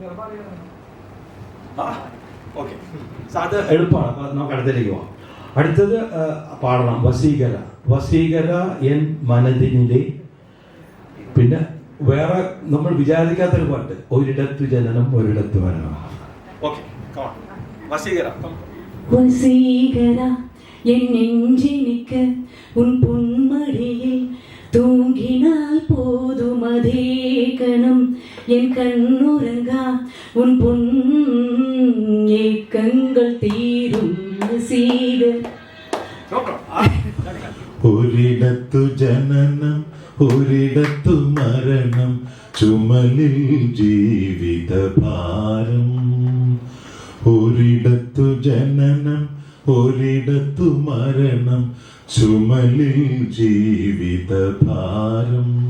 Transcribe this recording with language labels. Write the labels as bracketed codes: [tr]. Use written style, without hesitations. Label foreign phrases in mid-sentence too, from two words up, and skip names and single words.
[ml] അത് എളുപ്പമാണ്. അപ്പൊ നമുക്ക് അടുത്തേക്ക് പോവാം. അടുത്തത് പാടണം വസീകര എൻ മനതിനിലെ. പിന്നെ വേറെ നമ്മൾ വിചാരിക്കാത്തൊരു പാട്ട്, ഒരിടത്തു ജനനം ഒരിടത്തു മരണം. [ta] வசீகரா என் நெஞ்சினிக்க உன் பொன்மடியில் தூங்கினால் போதும் அதே கணம் என் கண்ணுறங்கா உன் பொன் ஏக்கங்கள் தீரும் வசீகர். [ml] ഒരിടത്തു ജനനം ഒരിടത്തു മരണം ചുമലിൽ ജീവിതഭാരം. ഒരിടത്തു ജനനം ഒരിടത്തു മരണം ചുമലിൽ ജീവിതഭാരം.